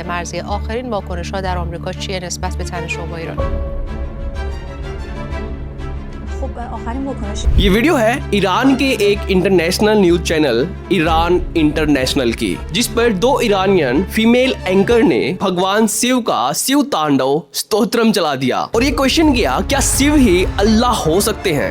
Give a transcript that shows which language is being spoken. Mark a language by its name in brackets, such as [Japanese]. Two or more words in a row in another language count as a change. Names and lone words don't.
[Persian] مرضیه، آخرین واکنش‌ها در آمریکا چیه نسبت به تنش با ایران؟ [Hindi] ये वीडियो है ईरान के एक [English] international news channel [Hindi] ईरान इंटरनेशनल की, जिस पर दो [English] Iranian female anchor [Hindi] ने भगवान शिव का शिव तांडव स्तोत्रम चला दिया और ये क्वेश्चन किया, क्या शिव ही अल्लाह हो सकते हैं?